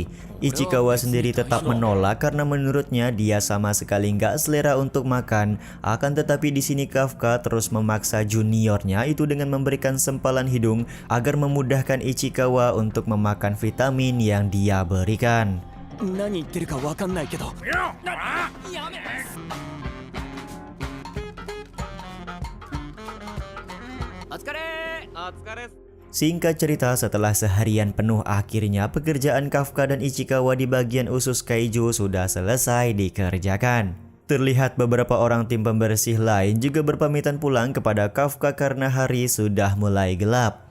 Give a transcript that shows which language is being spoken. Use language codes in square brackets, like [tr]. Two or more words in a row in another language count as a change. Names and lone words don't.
[id] Ichikawa sendiri tetap menolak karena menurutnya dia sama sekali nggak selera untuk makan. Akan tetapi di sini Kafka terus memaksa juniornya itu dengan memberikan sempalan hidung agar memudahkan Ichikawa untuk memakan vitamin yang dia berikan. [ja] 何言ってるかわかんないけど。やめ。 [id] Singkat cerita, setelah seharian penuh akhirnya pekerjaan Kafka dan Ichikawa di bagian usus kaiju sudah selesai dikerjakan. Terlihat beberapa orang tim pembersih lain juga berpamitan pulang kepada Kafka karena hari sudah mulai gelap.